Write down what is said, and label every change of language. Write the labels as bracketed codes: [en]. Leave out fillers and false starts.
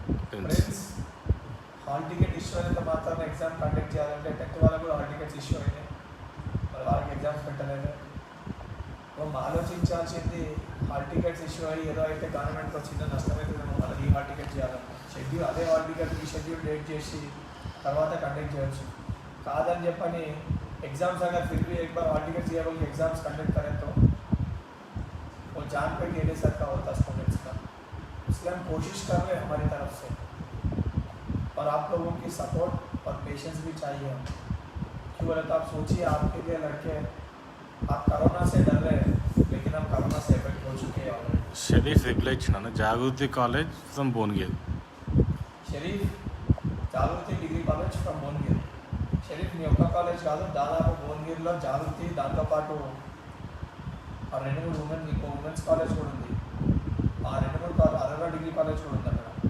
[te] Prince hall ticket issue అయినంత మాత్రాన exam conduct చేయాలంటే 10th వాళ్ళకు కూడా హాల్ టికెట్స్ ఇష్యూ అయినాయి, మరి వాళ్ళకి ఎగ్జామ్స్ పెట్టలేదు. మనం ఆలోచించాల్సింది హాల్ టికెట్స్ ఇష్యూ అయ్యి ఏదో అయితే గవర్నమెంట్కి వచ్చిందో నష్టమవుతుందేమో, మళ్ళీ ఈ హాల్ టికెట్ చేయాలని షెడ్యూల్, అదే హాల్ టికెట్ ఈ షెడ్యూల్ డేట్ చేసి తర్వాత కండక్ట్ చేయొచ్చు. కాదని చెప్పని [hi] एग्जाम्स अगर फिर भी एक बार हॉल टिकट दिया होगा एग्जाम्स कंडक्ट करें तो वो जान पे गेले सर का होता स्टूडेंट्स का, इसलिए हम कोशिश कर रहे हैं हमारी तरफ से, और आप लोगों की सपोर्ट और पेशेंस भी चाहिए। क्यों बोले तो आप सोचिए, आपके लिए लड़के आप कोरोना से डर रहे हैं, लेकिन हम कोरोना से इफेक्ट हो चुके हैं ऑलरेडी. [te] షరీఫ్ రిప్లై ఇచ్చిన జాగృతి college from Bhuvanagiri. Sharif Jagruthi degree college from Bhuvanagiri. Sharif మీ ఒక్క కాలేజ్ కాదు, దాదాపు భువనగిరిలో జాగృతి, దాంతోపాటు ఆ 2-3 మీకు ఉమెన్స్ కాలేజ్ కూడా ఉంది, ఆ 2-3 అరవై డిగ్రీ కాలేజ్ కూడా ఉంది అక్కడ.